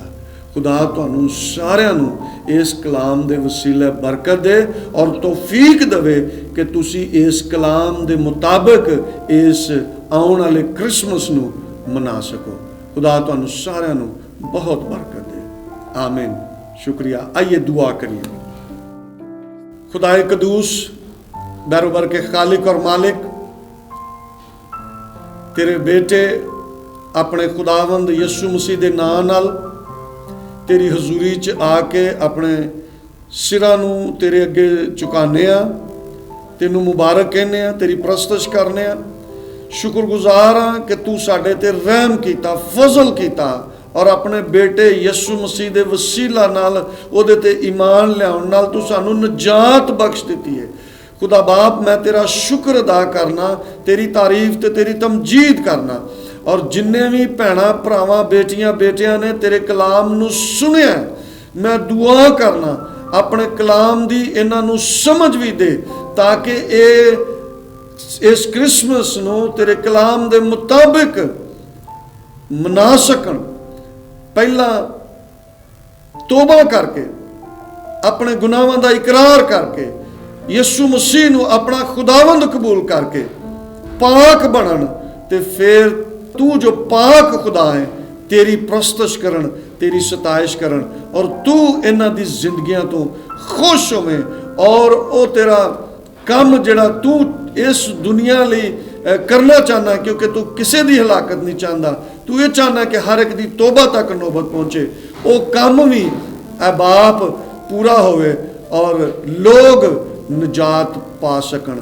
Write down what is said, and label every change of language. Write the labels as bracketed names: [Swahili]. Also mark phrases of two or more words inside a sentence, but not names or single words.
[Punjabi] ਖੁਦਾ ਤੁਹਾਨੂੰ ਸਾਰਿਆਂ ਨੂੰ ਇਸ ਕਲਾਮ ਦੇ ਵਸੀਲੇ ਬਰਕਤ ਦੇ ਔਰ ਤੌਫੀਕ ਦੇਵੇ ਕਿ ਤੁਸੀਂ ਇਸ ਕਲਾਮ ਦੇ ਮੁਤਾਬਕ ਇਸ ਆਉਣ ਵਾਲੇ ਕ੍ਰਿਸਮਸ ਨੂੰ ਮਨਾ ਸਕੋ। ਖੁਦਾ ਤੁਹਾਨੂੰ ਸਾਰਿਆਂ ਨੂੰ ਬਹੁਤ ਬਰਕਤ ਦੇ। ਆਮੀਨ। شکریہ۔ آئیے دعا کریے۔ خدائے قدوس بیروبر کے خالق اور مالک، تیرے بیٹے اپنے خداوند یسوع مسیح دے نام نال تیری حضوری چ آ کے اپنے سراں نو تیرے اگے چکانے ہاں، تینوں مبارک کہنے ہاں، تیری پرستش کرنے ہاں، شکر گزار ہاں کہ تو ساڈے تے رحم کیتا، فضل کیتا اور اپنے بیٹے یسوع مسیح دے وسیلہ نال او دے تے ایمان لیاون نال تو سانو نجات بخش دیتی ہے۔ خدا باپ، میں تیرا شکر ادا کرنا، تیری تعریف تے تیری تمجید کرنا، اور جننے بھی بھیناں بھراواں بیٹیاں بیٹیاں نے تیرے کلام نو سنیا ہے، میں دعا کرنا اپنے کلام دی انہاں نو سمجھ بھی دے تاکہ اس کرسمس نو تیرے کلام دے مطابق منا سکن۔ پہلا توبہ کر کے اپنے گناہاں دا اقرار کر کے یسوع مسیح نو اپنا خداوند قبول کر کے پاک بنن، تے پھر تو جو پاک خدا ہے تیری پرستش کرن، تیری ستائش کرن، اور تو انہاں دی زندگیاں تو خوش ہوئے، اور او تیرا کام جڑا تو اس دنیا لی کرنا چاہنا ہے، کیونکہ تو کسے دی ہلاکت نہیں چاہتا، تو یہ چاہنا ہے کہ ہر ایک دی توبہ تک نوبت پہنچے، او کام بھی اے باپ پورا ہوئے اور لوگ نجات پا سکن۔